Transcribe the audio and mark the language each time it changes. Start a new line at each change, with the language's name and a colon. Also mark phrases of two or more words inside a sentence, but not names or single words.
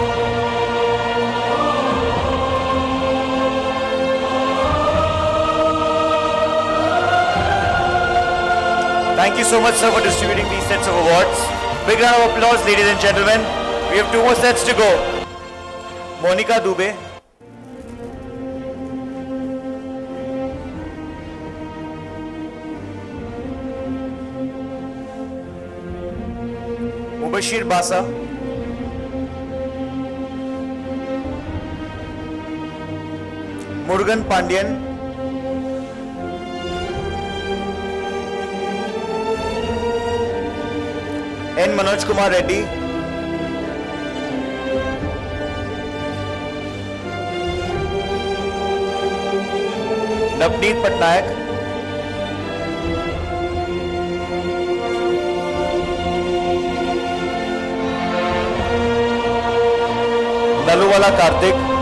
English: Thank you so much, sir, for distributing these sets of awards. Big round of applause, ladies and gentlemen. We have 2 more sets to go. Monica Dubey. Mubashir Basa. Murugan Pandian. N. Manoj Kumar Reddy. Navneet Patnaik. Naluwala Karthik.